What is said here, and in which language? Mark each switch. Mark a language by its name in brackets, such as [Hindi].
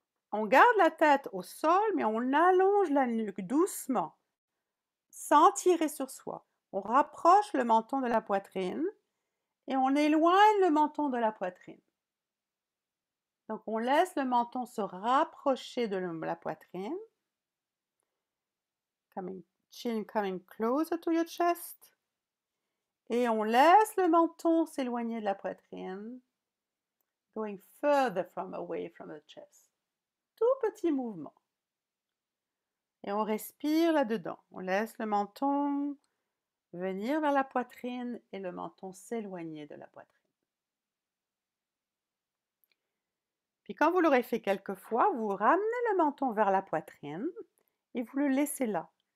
[French] On garde la tête au sol, mais on allonge la nuque doucement, sans tirer sur soi. On rapproche le menton de la poitrine et on éloigne le menton de la poitrine. Donc on laisse le menton se rapprocher de la poitrine. [English] Chin coming closer to your chest. [French] Et on laisse le menton s'éloigner de la poitrine. [English] Going further away from the chest. [French] Tout petit mouvement. Et on respire là-dedans. On laisse le menton venir vers la poitrine et le menton s'éloigner de la poitrine. Puis quand vous l'aurez fait quelques fois, vous ramenez le menton vers la poitrine et vous le laissez là.